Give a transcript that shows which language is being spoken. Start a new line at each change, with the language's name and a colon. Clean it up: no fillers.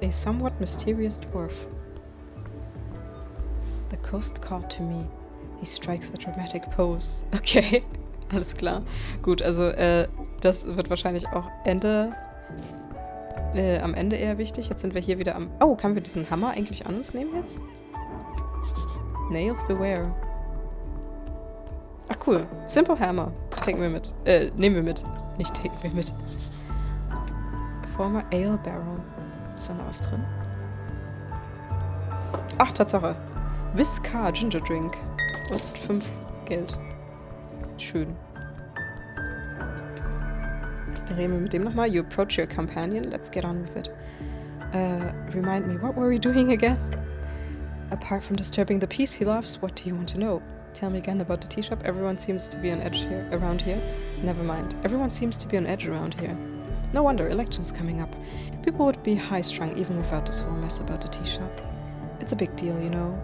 English: A somewhat mysterious dwarf. The coast called to me. He strikes a dramatic pose.
German: Okay, alles klar. Gut, also das wird wahrscheinlich auch am Ende eher wichtig. Jetzt sind wir hier wieder am... Oh, können wir diesen Hammer eigentlich an uns nehmen jetzt?
English: Nails beware. Ach cool. Simple Hammer.
German: Nehmen wir mit. Nicht taken wir mit. Former Ale Barrel. Ist da noch was drin? Ach, Tatsache. Visca Ginger Drink. Kostet 5 Geld. Schön. Dann reden wir mit dem nochmal.
English: You approach your companion. Let's get on with it. Remind me, what were we doing again? Apart from disturbing the peace he loves, what do you want to know? Tell me again about the tea shop. Everyone seems to be on edge around here. Never mind. Everyone seems to be on edge around here. No wonder, elections coming up. People would be high-strung even without this whole mess about the tea shop. It's a big deal, you know.